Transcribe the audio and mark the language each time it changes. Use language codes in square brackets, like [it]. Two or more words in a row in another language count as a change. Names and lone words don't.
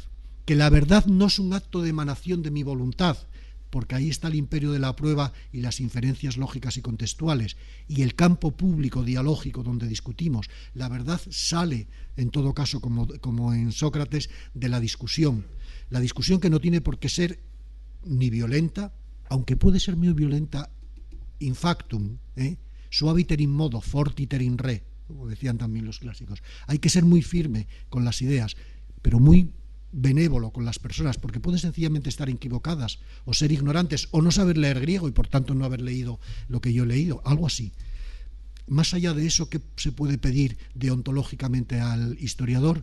[es] Que la verdad no es un acto de emanación de mi voluntad, porque ahí está el imperio de la prueba y las inferencias lógicas y contextuales, y el campo público dialógico donde discutimos. La verdad sale, en todo caso, como en Sócrates, de la discusión que no tiene por qué ser ni violenta, aunque puede ser muy violenta [la] in factum, suaviter in modo, fortiter in re, [es] como decían también los clásicos. Hay que ser muy firme con las ideas, pero muy benévolo con las personas, porque pueden sencillamente estar equivocadas o ser ignorantes o no saber leer griego y por tanto no haber leído lo que yo he leído, algo así. Más allá de eso, ¿qué se puede pedir deontológicamente al historiador?